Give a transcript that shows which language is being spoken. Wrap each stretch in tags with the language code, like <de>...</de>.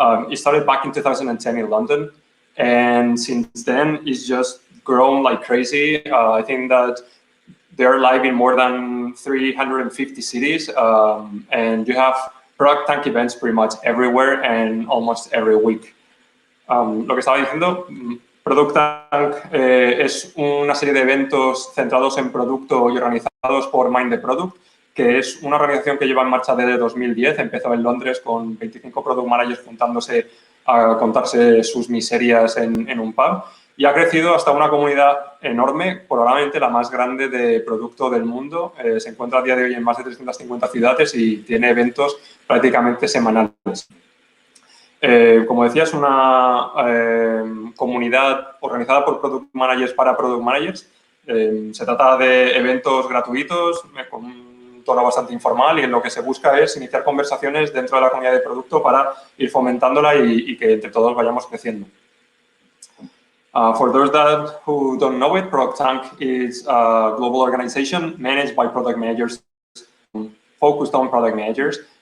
<en>It started back in 2010 in London. And since then, it's just grown like crazy. I think that they're live in more than 350 cities, and you have Product Tank events pretty much everywhere and almost every week.</en> <es>Lo que estaba diciendo, Product Tank es una serie de eventos centrados en producto y organizados por Mind the Product, que es una organización que lleva en marcha desde 2010. Empezó en Londres con 25 Product Managers juntándose a contarse sus miserias en un pub, y ha crecido hasta una comunidad enorme, probablemente la más grande de producto del mundo. Se encuentra a día de hoy en más de 350 ciudades y tiene eventos prácticamente semanales. Como decía, es una comunidad organizada por Product Managers para Product Managers. Se trata de eventos gratuitos, con un tono bastante informal, y en lo que se busca es iniciar conversaciones dentro de la comunidad de producto para ir fomentándola y que entre todos vayamos creciendo.</es> <en>For those who don't know it, Product Tank is a global organization managed by product managers, focused on product managers.</en>